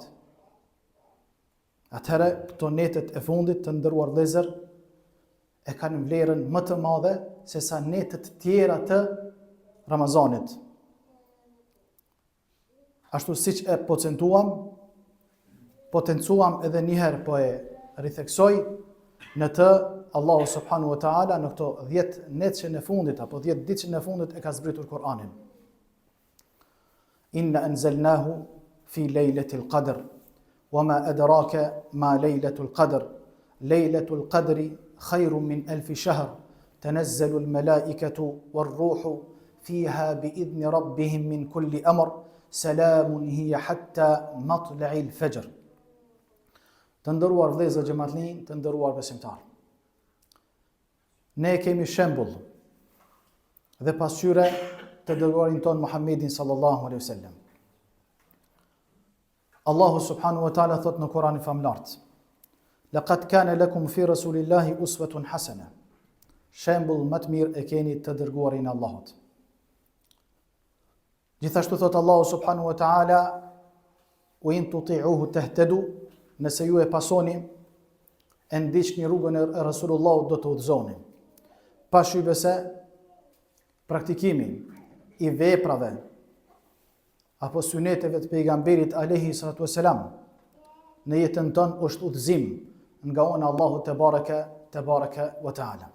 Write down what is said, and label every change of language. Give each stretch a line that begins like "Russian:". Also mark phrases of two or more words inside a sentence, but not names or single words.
Albanian: Atëherë këto netet e fundit të nderuar vëllezër e kanë vlerën më të madhe se sa netet tjera të Ramazanit. Ashtu siç e potencuam edhe njëherë, po e ritheksoj në të
Arabic: الله سبحانه وتعالى
Albanian: në këto 10 netëshin e fundit apo 10 ditëshin e fundit e ka zbritur Kur'anin.
Arabic: إنا أنزلناه في ليلة القدر وما أدراك ما ليلة القدر ليلة القدر خير من ألف شهر تنزل الملائكة والروح فيها بإذن ربهم من كل أمر سلام هي حتى مطلع الفجر.
Albanian: Të nderuar vëllezër xhamatllin, të nderuar besimtar. ne kemi shembull dhe pasqyre të dërguarin ton Muhammedin
Arabic: صلى الله عليه وسلم. الله سبحانه وتعالى
Albanian: thot në Kur'anin famlart:
Arabic: "لقد كان لكم في رسول الله أسوة حسنة."
Albanian: Shembull më të mirë e keni të dërguarin e Allahut. Gjithashtu thot
Arabic: الله سبحانه وتعالى: "وإن تطيعوه تهتدوا."
Albanian: Nëse ju e pasoni e ndiqni rrugën e Rasulullahut do të udhëzoni. Pashybe se praktikimi i veprave apo syneteve të pejgamberit
Arabic: عليه الصلاة والسلام
Albanian: në jetën tonë është udhëzim nga ona
Arabic: الله تبارك وتعالى.